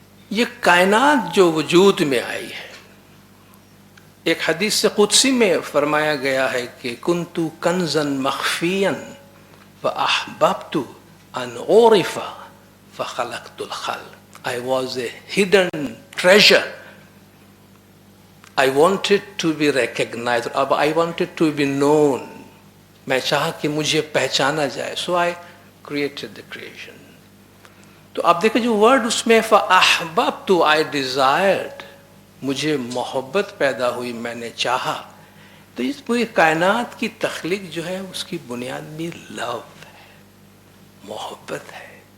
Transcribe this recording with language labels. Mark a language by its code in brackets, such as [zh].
[ur] یہ کائنات جو وجود میں آئی ہے, ایک حدیث سے قدسی میں فرمایا گیا ہے کہ [ar] کنتو کنزن مخفیاً فاحببت ان اعرف فخلقت الخلق. [en] I was a hidden treasure. I wanted to be recognized. I wanted to be known. [ur] میں چاہا کہ مجھے پہچانا جائے. [en] So I created the creation. [ur] تو آپ دیکھیں جو ورڈ اس میں فَأَحْبَبْتُ, [en] I desired, [ur] مجھے محبت پیدا ہوئی, میں نے چاہا. تو اس پوری کائنات کی تخلیق جو ہے اس کی بنیاد بھی لو ہے, محبت ہے.